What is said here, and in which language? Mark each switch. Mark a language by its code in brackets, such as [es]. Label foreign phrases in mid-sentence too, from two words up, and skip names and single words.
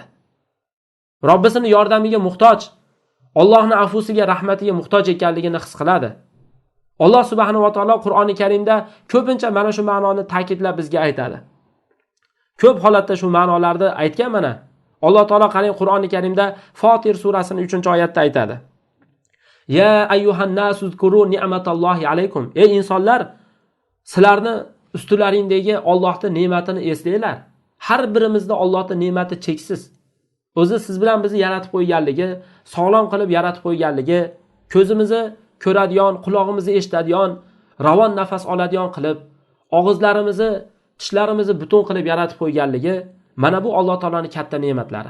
[uz] Robbisining yordamiga muhtoj, Allohning afusiga, rahmatiga muhtoj ekanligini his qiladi. Alloh [ar] سبحانه وتعالى [uz] Qur'oni Karimda ko'pincha mana shu ma'noni ta'kidlab bizga aytadi. Ko'p holatda shu ma'nolarni aytgan mana. Alloh taolo qarang Qur'oni Karimda Fotir surasining 3-oyatda aytadi. [ar] يا أيها الناس اذكروا نعمة الله عليكم. [uz] Ey insonlar, sizlarni ustularingdagi Allohning ne'matini eslanglar. Har birimizda Allohning ne'mati cheksiz. O'zi siz bilan bizni yaratib qo'yganligi, sog'lom qilib yaratib qo'yganligi, ko'zimizni ko'radigan, quloqimizni eshitadigan, ravon nafas oladigan qilib, og'izlarimizni, tishlarimizni butun qilib yaratib qo'yganligi, mana bu Alloh taolaning katta ne'matlari.